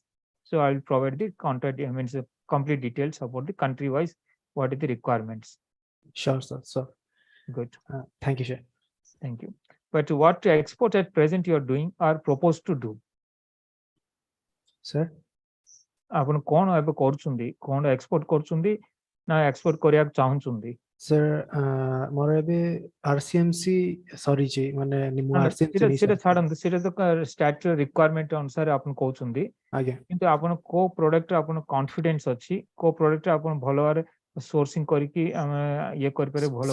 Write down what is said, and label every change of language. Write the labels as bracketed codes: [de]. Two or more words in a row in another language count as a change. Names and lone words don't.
[en] So I will provide the contact, I mean, the complete details about the country-wise, what are the requirements. sure sir so Good. thank you sir Thank you. But what export at present you are doing or proposed to do? sir [or] ଆପଣ କଣ ଏବେ କରୁଛନ୍ତି କଣ ଏକ୍ସପୋର୍ଟ କରୁଛନ୍ତି ନା ଏକ୍ସପୋର୍ଟ କରିବାକୁ ଚାହୁଁଛନ୍ତି sir ମୋର ଏବେ RCMC ସରିଛି ମାନେ ମୁଁ RCMC ନେଇ ସେଟା ଛାଡନ୍ତୁ ସେଟା ତ [en] statutory requirement [or] ଅନୁସାରେ ଆପଣ କହୁଛନ୍ତି ଆଜ୍ଞା କିନ୍ତୁ ଆପଣ କୋ ପ୍ରୋଡକ୍ଟ ଆପଣ କନଫିଡେନ୍ସ ଅଛି କୋ ପ୍ରୋଡକ୍ଟ ଆପଣ ଭଲ ଭାବରେ ସୋର୍ସିଂ କରିକି ଆମେ ଇଏ କରିପାରିବେ ଭଲ